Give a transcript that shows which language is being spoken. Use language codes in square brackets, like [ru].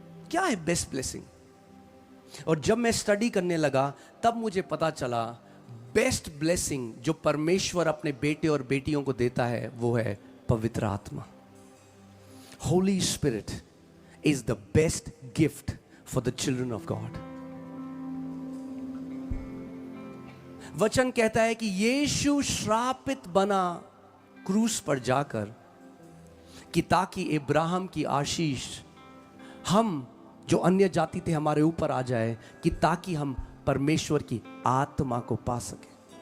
[hi] क्या है best blessing? और जब मैं स्टडी करने लगा, तब मुझे पता चला बेस्ट ब्लेसिंग जो परमेश्वर अपने बेटे और बेटियों को देता है, वो है पवित्र आत्मा। [en] Holy Spirit is the best gift for the children of God. [hi] वचन कहता है कि यीशु श्रापित बना क्रूस पर जाकर, कि ताकि इब्राहिम की आशीष हम जो अन्य जाति थे हमारे ऊपर आ जाए, कि ताकि हम परमेश्वर की आत्मा को पा सके।